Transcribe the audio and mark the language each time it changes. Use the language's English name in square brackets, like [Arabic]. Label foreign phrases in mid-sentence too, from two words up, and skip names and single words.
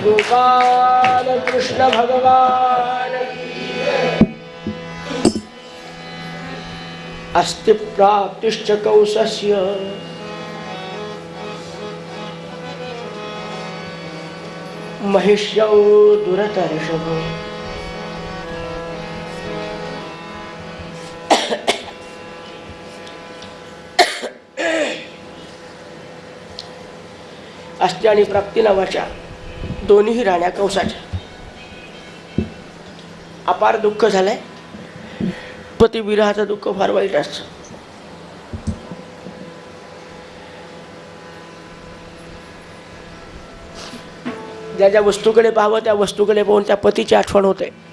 [Sanskrit] भगवान कृष्ण भगवान अस्ति प्राप्तिश्च कौसस्य महिष्यौ दुरतर्षभ. [Marathi] अस्ति आणि प्राप्ती नावाच्या दोन्ही राण्या कंसाच्या. अपार दुःख झालंय. पतिविरहाचं दुःख फार वाईट असतं. ज्या ज्या वस्तूकडे पाहावं त्या वस्तूकडे पाहून त्या पतीची आठवण होते.